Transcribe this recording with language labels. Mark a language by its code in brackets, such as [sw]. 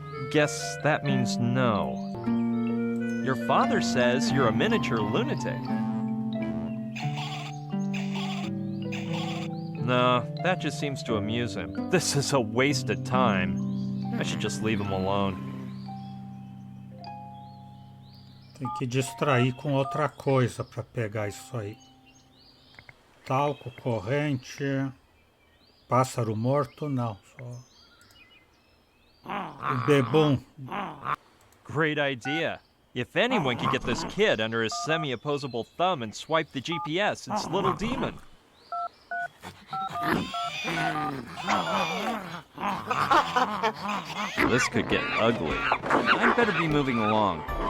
[en] Guess that means no. Your father says you're a miniature lunatic. No, that just seems to amuse him. This is a waste of time. I should just leave him alone. [pt] Tem que distrair com outra coisa para pegar isso aí. Talco, corrente, pássaro morto, não, só o bebum. [en] Great idea. If anyone could get this kid under his semi-opposable thumb and swipe the GPS, it's Little Demon. This could get ugly. I'd better be moving along.